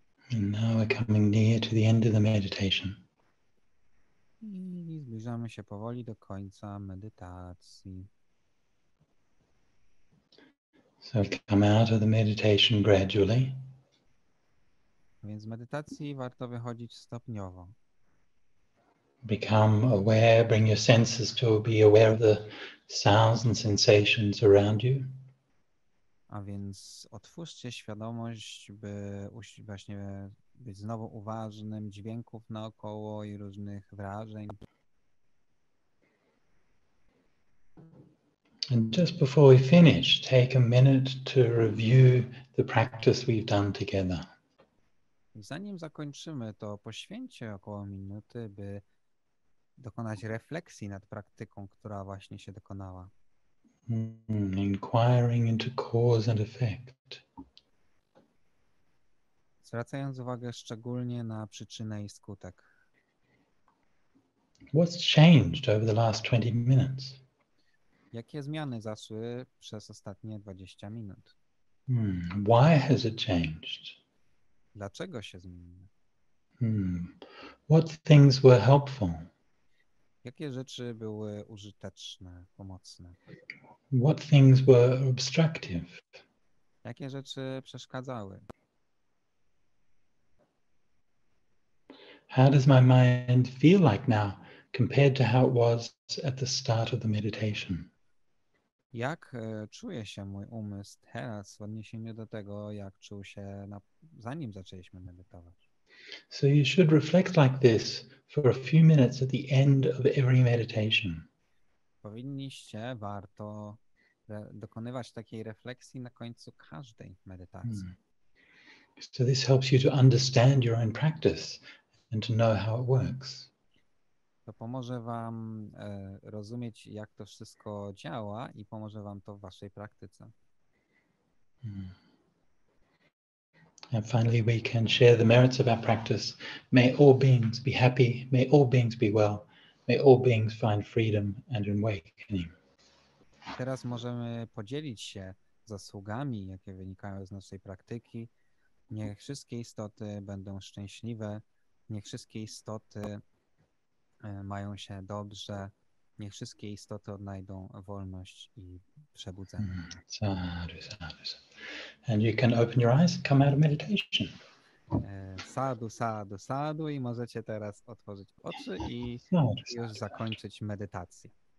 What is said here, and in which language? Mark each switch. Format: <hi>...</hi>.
<en>And now we're coming near to the end of the meditation.</en> <pl>I zbliżamy się powoli do końca medytacji.</pl> <en>So come out of the meditation gradually.</en> <pl>Więc z medytacji warto wychodzić stopniowo.</pl> <en>Become aware, bring your senses to be aware of the sounds and sensations around you.</en> <pl>A więc otwórzcie świadomość, by właśnie być znowu uważnym dźwięków naokoło i różnych wrażeń.</pl> <en>And just before we finish, take a minute to review the practice we've done together.</en> <pl>Zanim zakończymy, to poświęćcie około minuty, by dokonać refleksji nad praktyką, która właśnie się dokonała.</pl> <en>Inquiring into cause and effect.</en> <pl>Zwracając uwagę szczególnie na przyczynę i skutek.</pl> <en>What's changed over the last 20 minutes?</en> <pl>Jakie zmiany zaszły przez ostatnie 20 minut?</pl> <en>Why has it changed?</en> <pl>Dlaczego się zmieniły?</pl> <en>What things were helpful?</en> <pl>Jakie rzeczy były użyteczne, pomocne?</pl> <en>What things were obstructive?</en> <pl>Jakie rzeczy przeszkadzały?</pl> <en>How does my mind feel like now compared to how it was at the start of the meditation?</en> <pl>Jak czuje się mój umysł teraz w odniesieniu do tego, jak czuł się zanim zaczęliśmy medytować?</pl> <en>So you should reflect like this for a few minutes at the end of every meditation.</en> <pl>Warto dokonywać takiej refleksji na końcu każdej medytacji.</pl> <en>So this helps you to understand your own practice and to know how it works.</en> <pl>To pomoże wam rozumieć, jak to wszystko działa i pomoże wam to w waszej praktyce.</pl> <en>And finally, we can share the merits of our practice. May all beings be happy. May all beings be well. May all beings find freedom and awakening.</en> <pl>Teraz możemy podzielić się zasługami, jakie wynikają z naszej praktyki. Niech wszystkie istoty będą szczęśliwe. Niech wszystkie istoty mają się dobrze. Niech wszystkie istoty odnajdą wolność i przebudzenie.</pl> <pi>Sadhu, sadhu, sadhu.</pi> <en>And you can open your eyes and come out of meditation.</en> <pl>Sadhu, sadhu, sadhu i możecie teraz otworzyć oczy i już zakończyć medytację.</pl>